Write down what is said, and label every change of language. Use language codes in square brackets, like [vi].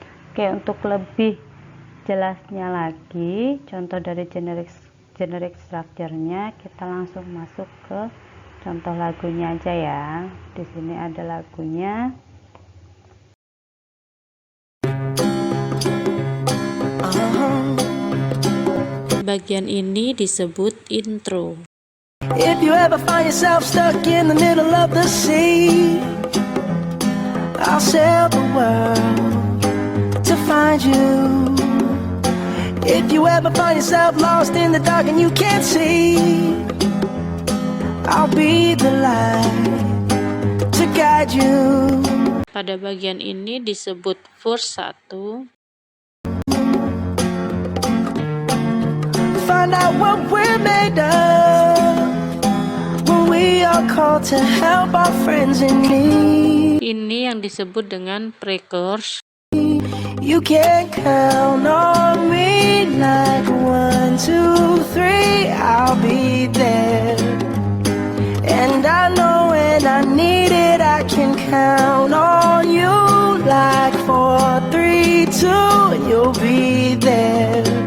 [id] Oke, untuk lebih jelasnya lagi contoh dari generic structure-nya, kita langsung masuk ke contoh lagunya aja ya. Di sini ada lagunya. Bagian ini disebut intro. [en] If you ever find yourself stuck in the middle of the sea, I'll sail the world to find you. If you ever find yourself lost in the dark and you can't see, I'll be the light to guide you. [id] Pada bagian ini disebut verse 1. [en] Find out what we're made of when we are called to help our friends in need. [id] Ini yang disebut dengan pre-chorus. [en] You can count on me like 1, 2, 3, I'll be there. And I know when I need it, I can count on you like 4, 3, 2, and you'll be there.